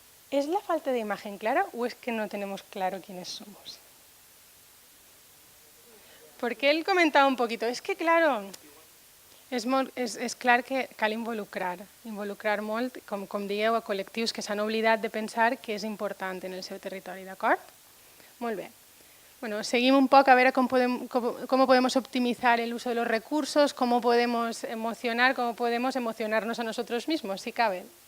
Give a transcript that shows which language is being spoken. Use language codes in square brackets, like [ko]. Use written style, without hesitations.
[es] ¿Es la falta de imagen clara o es que no tenemos claro quiénes somos? Porque él comentaba un poquito, es que claro, [ca] és clar que cal involucrar molt, com dieu, a col·lectius que s'han oblidat de pensar que és important en el seu territori, d'acord? Molt bé. [es] Bueno, [ca] seguim un poc a veure [es] cómo podemos optimizar el uso de los recursos, cómo podemos emocionarnos a nosotros mismos, si cabe.